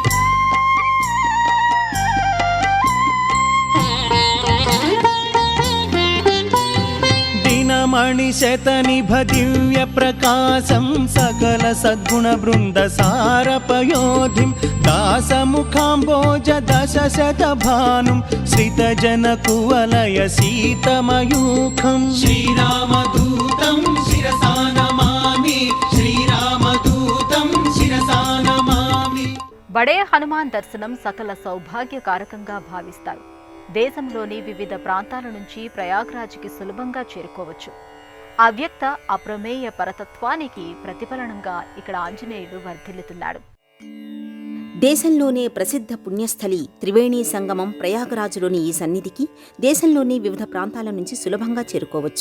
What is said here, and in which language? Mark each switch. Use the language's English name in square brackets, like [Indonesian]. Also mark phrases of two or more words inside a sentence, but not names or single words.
[Sanskrit] मणिशतनिभ दिव्यप्रकाशं सकल सद्गुणवृन्दसारपयोधिं दासमुखाम्बोज दशशतभानुं श्रितजनकुवलय सीतमयूखं श्रीरामदूतं शिरसा नमामि श्रीरामदूतं शिरसा नमामि. [Telugu] బడే హనుమాన్ దర్శనం సకల సౌభాగ్యకారకంగా భావిస్తారు. దేశంలోని వివిధ ప్రాంతాల నుంచి ప్రయాగ్రాజ్కి సులభంగా చేరుకోవచ్చు. అవ్యక్త అప్రమేయ పరతత్వానికి ప్రతిఫలనంగా ఇక్కడ ఆంజనేయుడు వర్ధిల్లుతున్నాడు. దేశంలోనే ప్రసిద్ధ పుణ్యస్థలి త్రివేణీ సంగమం ప్రయాగరాజులోని ఈ సన్నిధికి దేశంలోని వివిధ ప్రాంతాల నుంచి సులభంగా చేరుకోవచ్చు.